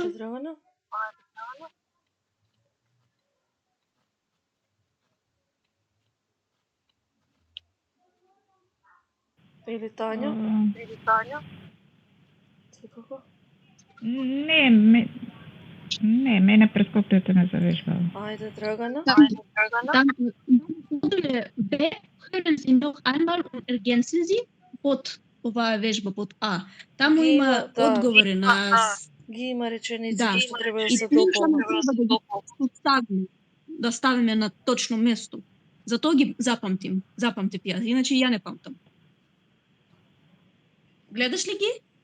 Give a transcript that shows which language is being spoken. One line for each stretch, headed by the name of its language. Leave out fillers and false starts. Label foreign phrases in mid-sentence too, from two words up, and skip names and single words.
Macedonian: Ajde, Dragana. Или Tanja? Или Tanja? Ти како? Не, мене прескоплето ме завежбава. Ajde, Dragana. Dragana?
German: Dann Module B hören Sie noch einmal und ergänzen Sie
Macedonian: под ова вежба под А. Таму Ги има има, да. одговори на Ги има реченици Да. што треба да и се тие дополнат. само треба да ги ставиме, да ставиме на точно место. Затоа ги запамтим. Запамтив ја, иначе ја не памтам. Гледаш ли ги?